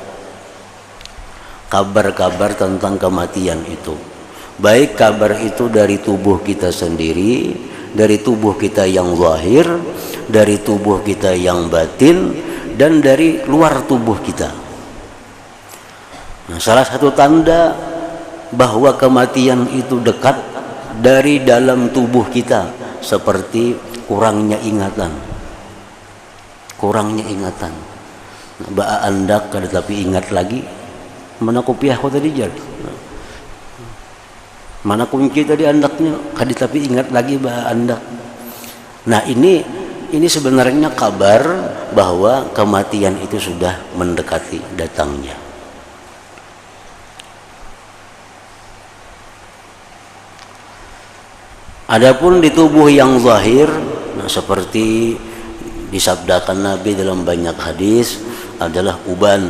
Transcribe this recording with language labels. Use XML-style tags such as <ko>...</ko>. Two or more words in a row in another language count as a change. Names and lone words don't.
<id>Kabar-kabar tentang kematian itu, baik kabar itu dari tubuh kita sendiri, dari tubuh kita yang zahir, dari tubuh kita yang batin, dan dari luar tubuh kita. Nah, salah satu tanda bahwa kematian itu dekat dari dalam tubuh kita seperti kurangnya ingatan. Kurangnya ingatan.</id> <bjn>Ba andak kada tapi ingat lagi. Mana kopiah ko tadi jar? Mana kunci tadi andaknya? Kada tapi ingat lagi ba andak.</bjn> <id>Nah, ini sebenarnya kabar bahwa kematian itu sudah mendekati datangnya. Adapun di tubuh yang zahir, nah seperti disabdakan Nabi dalam banyak hadis adalah uban.</id>